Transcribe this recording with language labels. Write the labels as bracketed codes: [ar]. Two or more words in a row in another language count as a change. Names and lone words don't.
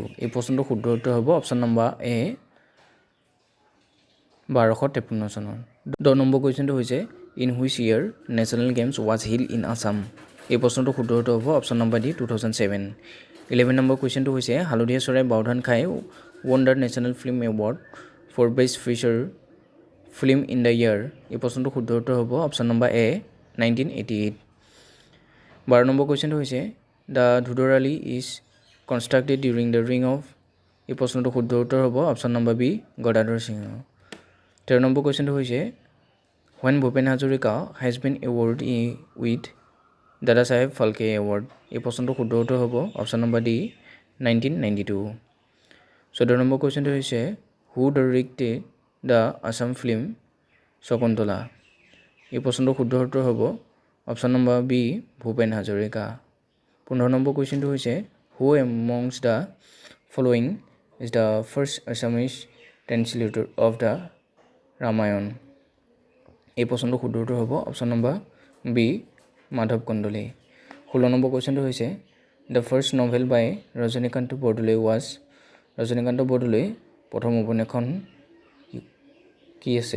[as] এই প্ৰশ্নটো শুদ্ধ উত্তৰ হ'ব অপচন নম্বৰ এ 1253 চনৰ। 10 নম্বৰ কুৱেশ্যনটো হৈছে [en] in which year national games was held in Assam? [as] এই প্ৰশ্নটো শুদ্ধ উত্তৰ হ'ব অপচন নম্বৰ ডি 2007। 11 নম্বৰ কুৱেশ্যনটো হৈছে [en] হালধীয়া চৰাই বাওধান খাই won the National Film Award for Best Feature Film in the year? [as] এই প্ৰশ্নটো শুদ্ধ উত্তৰ হ'ব অপচন নম্বৰ এ 1988। 12 নম্বৰ কুৱেশ্যনটো হৈছে [en] the Dhodar Ali is constructed during the reign of [as] এই প্ৰশ্নটো শুদ্ধ উত্তৰ হ'ব অপচন নম্বৰ বি গদাধৰ সিংহ। 13 নম্বৰ কুৱেশ্যনটো হৈছে [en] when Bhupen Hazarika has been awarded with Dadasaheb Phalke Award? [as] এই প্ৰশ্নটো শুদ্ধ উত্তৰ হ'ব অপচন নম্বৰ ডি 1992। 14 নম্বৰ কুৱেশ্যনটো হৈছে [en] who directed the Assam film Shakuntala? [as] এই প্ৰশ্নটো শুদ্ধ উত্তৰ হ'ব অপচন নম্বৰ বি ভূপেন হাজৰিকা। 15 নম্বৰ কুৱেশ্যনটো হৈছে [en] who among the following is the first Assamese translator of the Ramayan? [as] এই প্ৰশ্নটো শুদ্ধ উত্তৰ হ'ব অপচন নম্বৰ বি মাধৱ কন্দলি। 16 নম্বৰ কুৱেশ্যনটো হৈছে [en] the first novel by Rajanikanta Bordoloi was [as] ৰজনীকান্ত বৰদলৈ প্ৰথম উপন্যাসখন কি আছিল?